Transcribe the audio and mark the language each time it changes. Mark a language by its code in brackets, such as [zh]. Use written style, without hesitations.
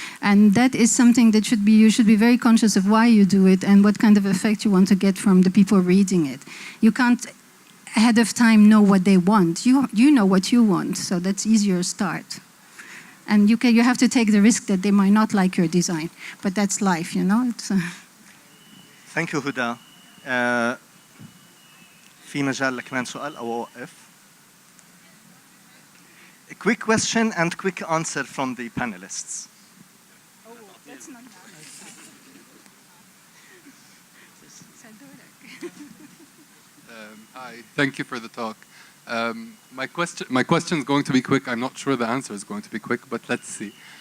[en] And that is something that you should be very conscious of why you do it and what kind of effect you want to get from the people reading it. You can't ahead of time know what they want. You know what you want, so that's easier start. And you have to take the risk that they might not like your design, but that's life, It's, Thank you, Huda. [ar] في مجال لكمان سؤال أو أوقف. [en] A quick question and quick answer from the panelists. Oh, that's not nice. Hi, thank you for the talk. My question is going to be quick. I'm not sure the answer is going to be quick, but let's see.